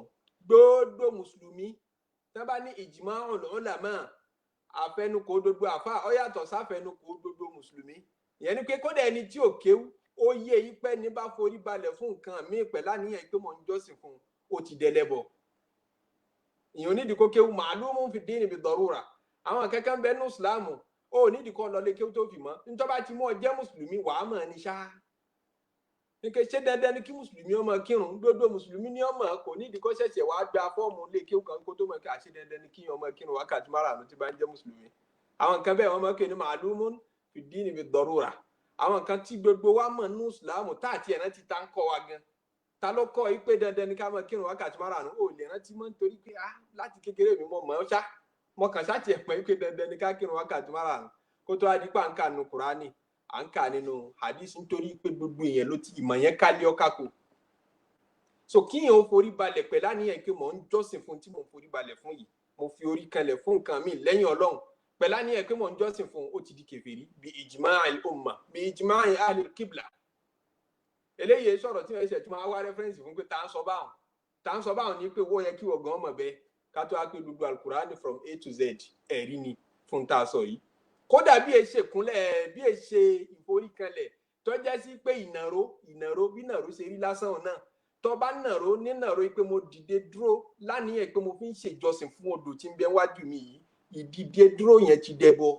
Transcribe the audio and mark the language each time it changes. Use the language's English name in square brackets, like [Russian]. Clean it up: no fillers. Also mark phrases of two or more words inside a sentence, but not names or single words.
[Yoruba] gbogbo mùsùlùmí tí wọ́n bá ní [Arabic] إجماع العلماء, [Yoruba] àfẹnukò gbogbo àfáà ó yàtọ̀ sáfẹnukò gbogbo mùsùlùmí. ìyẹn ni pé kódà ẹni tí ò kéwú ó yé yí pé ní bá forí balẹ̀ fún nǹkan míì pẹ̀lú àníyàn pé mò ń jọ́sìn fún un, ó ti dẹlẹ́bọ. ìyẹn onídìí kó kéwú [Arabic] معلوم في الدين بالضرورة. [Yoruba] àwọn kankan ń bẹ ní ìsìláàmù ó nídìí kó lọ lé kéwú tó fi mọ́, nítorí bá ti mú ọ jẹ́ mùsùlùmí wàá mọ̀ ní ṣáá. níke ṣé dandan ni kí mùsùlùmí ó máa kírun? gbogbo mùsùlùmí ni ó máa, kò nídìí kó ṣẹ̀ṣẹ̀ wàá gba fọ́ọ̀mù lé kéwú kan kó tó mọ̀ kí àṣẹ dandan ni kí ó máa kírun wákàtí márùn-ún tí bá ń jẹ́ mùsùlùmí. àwọn nǹkan bẹ́ẹ̀ wọ́n máa ń pè ní [Arabic] معلوم في الدين بالضرورة. [Yoruba] àwọn nǹkan tí gbogbo wa mọ̀ nínú ìsìláàmù tá àti ẹ̀rán ti ta ń kọ́ wa gan. ta ló kọ́ yìí pé dandan ni ká máa kírun wákàtí márùn-ún? ò lè rántí mọ́ nítorí pé láti kékeré mi mọ̀ ọ́ ṣá, mo kàn ṣáàtì ẹ̀pẹ́ pé dandan ni ká kírun wákàtí márùn-ún kó tó wá di pa ń kà nínú Kùránì, à ń kà nínú hadith, nítorí pé gbogbo èèyàn ló ti ìmọ̀ yẹn kálé ọ̀kàkò. so kíyàn ó forí balẹ̀ pẹ̀lú àníyàn pé mò ń jọ́sìn fún tí mò ń forí balẹ̀ fún yìí, mo fi orí kanlẹ̀ fún nǹkan míì lẹ́yìn Ọlọ́run pẹ̀lú àníyàn pé mò ń jọ́sìn fún, ó ti di kèfèrí bí [Arabic] إجماع الأمة [Yoruba] bí [Arabic] إجماع أهل القبلة. [Yoruba] eléyìí sọ̀rọ̀ tí wọ́n ṣe tí wọ́n wá rẹ́fẹ́rẹ́nsì fún pé tá ń sọ báwọn ní pé wọ́n yẹ kí wọ́n gan mọ̀ bẹ́ẹ̀ ká tó wá pé gbogbo Al-Qur'ani [English] from A to Z [Yoruba] ẹ̀rí ni fún tá a sọ yìí. kódà bí èsè kúnlẹ̀ bí èsè ìforíkanlẹ̀ tó jẹ́ sí pé ìnàró bí nàró ṣe rí lásán náà, tó bá nàró ní nàró pé mo dìde dúró láníyàn pé mo fi ń ṣèjọsìn fún odò tí ń bẹ wájú mi yìí, ìdìde dúró yẹn ti dẹbọ.